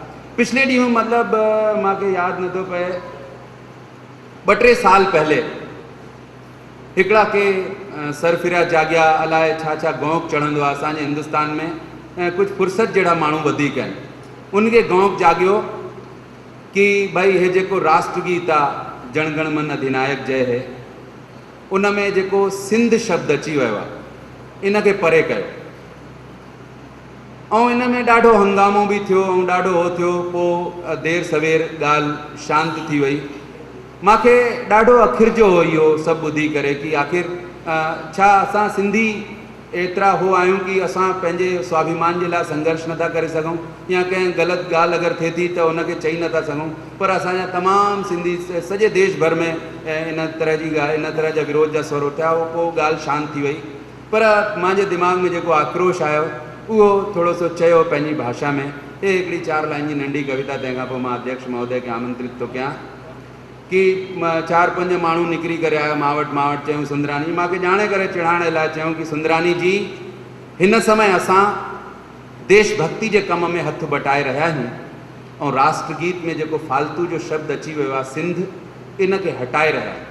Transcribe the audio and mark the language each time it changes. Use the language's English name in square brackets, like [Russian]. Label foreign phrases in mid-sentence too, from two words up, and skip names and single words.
[Sindhi] पिछले ॾींहुं मतिलबु मूंखे यादि नथो पए, 2-3 [Hindi] साल पहले [Sindhi] हिकिड़ा के सरफिरा जाॻिया, अलाए छा छा गौंक चढ़ंदो आहे असांजे हिंदुस्तान में, ऐं कुझु फुर्सत जहिड़ा माण्हू वधीक आहिनि। उनखे गौंक जाॻियो कि भई हे जेको राष्ट्रगीत आहे, जन गण मन अधिनायक जय है, उन में जेको सिंध शब्द अची वियो आहे इनखे परे कयो। ऐं इन में ॾाढो हंगामो बि थियो ऐं ॾाढो हो थियो। पोइ देर सवेर ॻाल्हि शांत थी वई। मूंखे ॾाढो अखिरजो हो इहो सभु ॿुधी करे कि आख़िर छा असां सिंधी एतिरा हो आहियूं कि असां पंहिंजे स्वाभिमान जे लाइ संघर्ष नथा करे सघूं, या कंहिं ग़लति ॻाल्हि अगरि थिए थी त उनखे चई नथा सघूं। पर असांजा तमामु सिंधी सॼे देश भर में इन तरह जा विरोध जा स्वर उथिया। पोइ ॻाल्हि शांत थी वई। पर मुंहिंजे दिमाग़ में जेको आक्रोश आयो उहो थोरो सो चयो पंहिंजी भाषा में। हे हिकिड़ी 4 लाइन जी नंढी कविता, तंहिंखां पोइ मां अध्यक्ष महोदय खे आमंत्रित थो कयां कि 4-5 माण्हू निकिरी करे आया मां वटि चयूं सुंदरानी, मूंखे ॼाणे करे चिढ़ाइण लाइ चयूं कि सुंदरानी जी, हिन समय असां देशभक्ति जे कम में हथ बटाए रहिया आहियूं ऐं राष्ट्रगीत में जेको फालतू जो शब्द अची वियो आहे सिंध, इनखे हटाए रहिया आहियूं।